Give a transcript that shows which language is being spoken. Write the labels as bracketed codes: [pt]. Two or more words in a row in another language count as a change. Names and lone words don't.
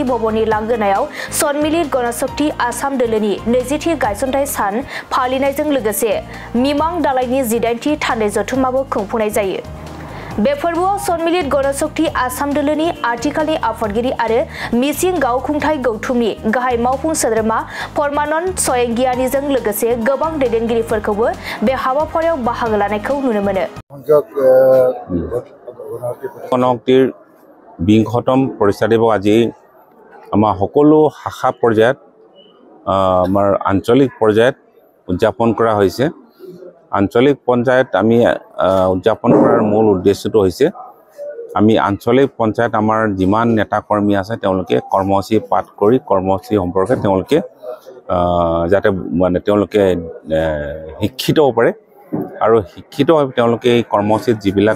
[brx] भवननि लांगोनायाव सनमिलित गणशक्ति आसाम दोलोनि 20थि गायसनथाय सान फालिनायजों लोगोसे मिमां दालायनि 18थि थान्दै जथुमाबो खुंफुंनाय जायो बे फोरबोआव सनमिलित गणशक्ति आसाम दोलोनि आथिखालनि आफादगिरि आरो मिसिं गावखुंथाय गौथुमनि गाहाय मावफुं सोद्रोमा परमानन्द स्वयंगियानिजों लोगोसे गोबां दैदेनगिरिफोरखौबो बे हाबाफारियाव बाहागो लानायखौ नुनो मोनो [as] গণশক্তিৰ 20তম প্ৰতিষ্ঠা দিৱস আজি আমাৰ সকলো শাখা পৰ্যায়ত আমাৰ আঞ্চলিক পৰ্যায়ত উদযাপন কৰা হৈছে আঞ্চলিক পঞ্চায়ত আমি উদযাপন কৰাৰ মূল উদ্দেশ্যটো হৈছে আমি আঞ্চলিক পঞ্চায়ত আমাৰ যিমান নেতা কৰ্মী আছে তেওঁলোকে কৰ্মসূচী পাঠ কৰি কৰ্মসূচী সম্পৰ্কে তেওঁলোকে যাতে মানে তেওঁলোকে শিক্ষিত হ'ব পাৰে আৰু শিক্ষিত হৈ তেওঁলোকে এই কৰ্মসূচীত যিবিলাক